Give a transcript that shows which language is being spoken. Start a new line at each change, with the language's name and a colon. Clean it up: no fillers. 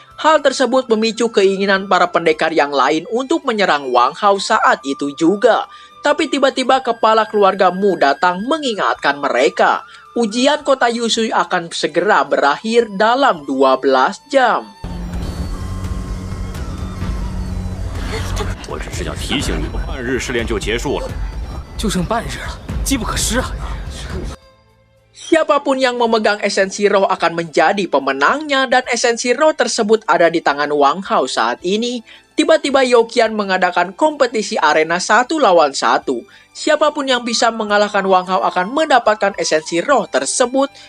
Indonesian: Hal tersebut memicu keinginan para pendekar yang lain untuk menyerang Wang Hao saat itu juga. Tapi tiba-tiba kepala keluarga Mu datang mengingatkan mereka. Ujian kota Yusui akan segera berakhir dalam 12 jam.
Chinese: 我只是想提醒你们，半日试炼就结束了，就剩半日了，机不可失啊！
Indonesian: Siapapun yang memegang esensi roh akan menjadi pemenangnya dan esensi roh tersebut ada di tangan Wang Hao saat ini. Tiba-tiba Yao Qian mengadakan kompetisi arena 1 lawan 1. Siapapun yang bisa mengalahkan Wang Hao akan mendapatkan esensi roh tersebut.